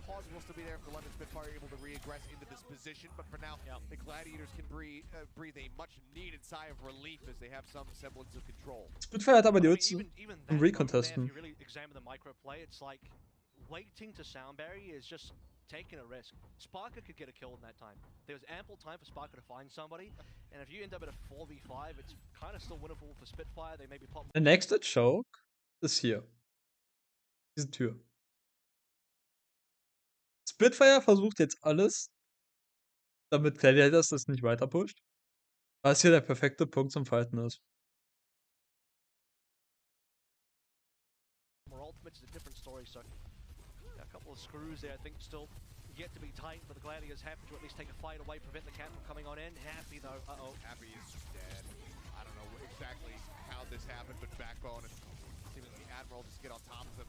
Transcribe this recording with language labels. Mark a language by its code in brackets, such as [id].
[en] Will still be there if the London Spitfire are able to regress into this position, but for now, the Gladiators can breathe a much-needed sigh of relief as they have some semblance of control. [de] Spitfire hat aber die Ulti im Recontesten. [en] If you really examine the micro play, it's like waiting to sound barrier is just taking a risk. Sparker could get a kill in that time. There was ample time for Sparker to find somebody, and if you end up at a 4v5, it's kind of still winnable for Spitfire. They maybe pop. [de] Der nächste Choke ist hier. Diese Tür. Spitfire versucht jetzt alles, damit Gladiators das nicht weiter pusht. Was hier der perfekte Punkt zum Fighten ist. [en] Ultimates is a different story, so a couple of screws there, I think, still yet to be tightened, but the Gladiators have to at least take a fight away, prevent the cap from coming on in. Happy though, Happy is dead. I don't know exactly how this happened, but Backbone and seeming the Admiral just get on top of him.